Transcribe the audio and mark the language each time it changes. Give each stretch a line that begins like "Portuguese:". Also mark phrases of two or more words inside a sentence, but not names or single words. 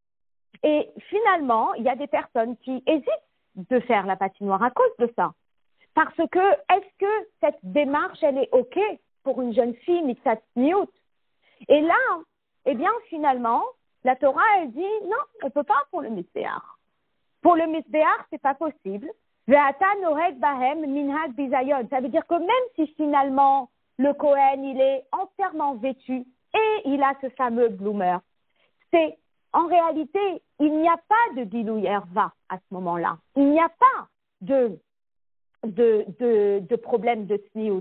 French: Et finalement, il y a des personnes qui hésitent de faire la patinoire à cause de ça. Parce que, est-ce que cette démarche, elle est OK pour une jeune fille,
Hebrew: מצד צניעות?
French: Et là, eh bien, finalement, la Torah, elle dit, non, on ne peut pas pour le Misbéach. Pour le Misbéach, c'est pas possible.
Hebrew: ואתה נוהג בהם מנהג בזיון.
French: Ça veut dire que même si finalement, le Kohen, il est entièrement vêtu et il a ce fameux bloomer, c'est, en réalité, il n'y a pas de
Hebrew: גילוי ערוה
French: à ce moment-là. Il n'y a pas de problème de Tzniut.